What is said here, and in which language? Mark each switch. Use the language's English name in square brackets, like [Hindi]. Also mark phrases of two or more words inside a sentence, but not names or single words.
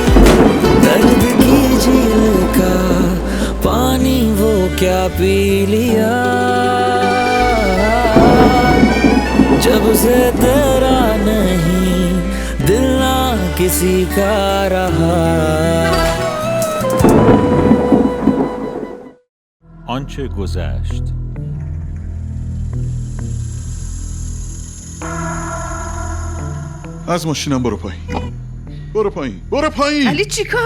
[Hindi] दर्द की झील का पानी वो क्या पी लिया, जब से तेरा नहीं दिल ना किसी का रहा। [Persian] آنچه گذشت. از ماشینم برو پایین، برو پایین، برو پایین. علی چی کار